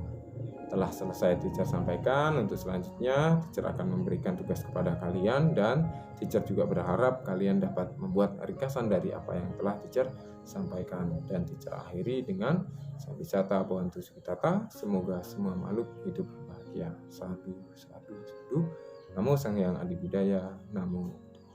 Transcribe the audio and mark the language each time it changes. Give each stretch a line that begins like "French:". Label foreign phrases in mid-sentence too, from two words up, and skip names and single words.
Indonesian: Telah selesai teacher sampaikan. Untuk selanjutnya teacher akan memberikan tugas kepada kalian, dan teacher juga berharap kalian dapat membuat ringkasan dari apa yang telah teacher sampaikan. Dan teacher akhiri dengan
Pali: Sabisatta Bhavantu Sukhitata,
Indonesian: semoga semua makhluk hidup bahagia.
Pali: Sadu, sadu, sadu. Namo Sang Hyang Adi Budaya. Namo